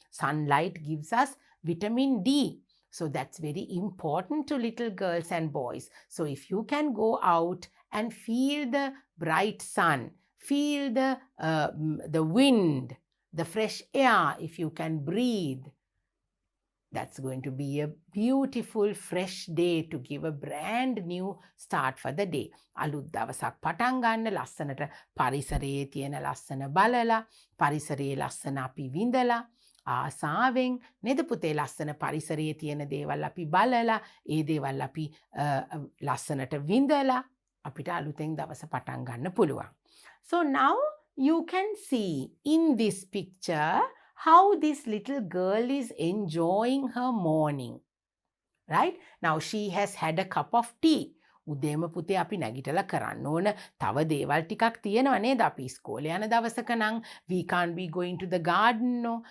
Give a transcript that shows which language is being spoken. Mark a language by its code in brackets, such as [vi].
[en] Sunlight gives us vitamin D. So that's very important to little girls and boys. So if you can go out and feel the bright sun, feel the wind, the fresh air, if you can breathe, that's going to be a beautiful fresh day to give a brand new start for the day. [si] අලුත් දවසක් පටන් ගන්න ලස්සනට පරිසරයේ තියෙන ලස්සන බලලා පරිසරයේ ලස්සන අපි විඳලා ආසාවෙන් නේද පුතේ ලස්සන පරිසරයේ තියෙන දේවල් අපි බලලා ඒ දේවල් අපි ලස්සනට විඳලා අපිට අලුතෙන් දවස පටන් ගන්න පුළුවන්. [en] So now you can see in this picture how this little girl is enjoying her morning. Right? Now she has had a cup of tea. [si] උදේම පුතේ අපි නැගිටලා කරන්න ඕන තව දේවල් ටිකක් තියෙනවා නේද? අපි ඉස්කෝලේ යන දවසක නම් [en] we can't be going to the garden, no.